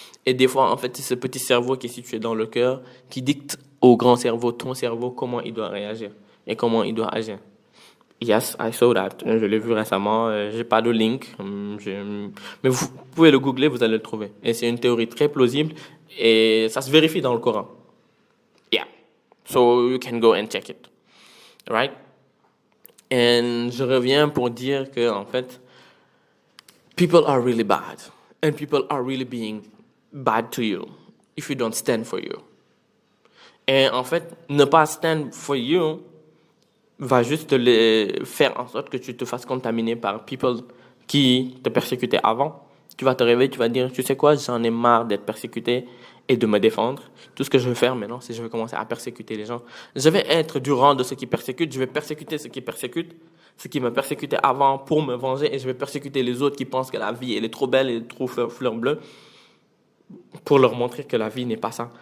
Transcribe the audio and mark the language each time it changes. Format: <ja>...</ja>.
<fr>Et des fois, en fait, c'est ce petit cerveau qui est situé dans le cœur qui dicte au grand cerveau, ton cerveau, comment il doit réagir et comment il doit agir.</fr> <en>Yes, I saw that.</en> <fr>Je l'ai vu récemment. J'ai pas de link. Mais vous pouvez le googler, vous allez le trouver. Et c'est une théorie très plausible et ça se vérifie dans le Coran.</fr> <en>Yeah. So you can go and check it. Right?</en> <fr>Et je reviens pour dire que, en fait,</fr> <en>people are really bad. And people are really being bad to you if you don't stand for you.</en> <fr>Et en fait, ne pas</fr> <en>stand for you</en> <fr>va juste faire en sorte que tu te fasses contaminer par people qui te persécutaient avant. Tu vas te réveiller, tu vas dire, tu sais quoi, j'en ai marre d'être persécuté et de me défendre. Tout ce que je vais faire maintenant, c'est que je vais commencer à persécuter les gens. Je vais être du rang de ceux qui persécutent, je vais persécuter ceux qui persécutent, ceux qui me persécutaient avant pour me venger, et je vais persécuter les autres qui pensent que la vie, elle est trop belle, elle est trop fleur bleue, pour leur montrer que la vie n'est pas ça.</fr>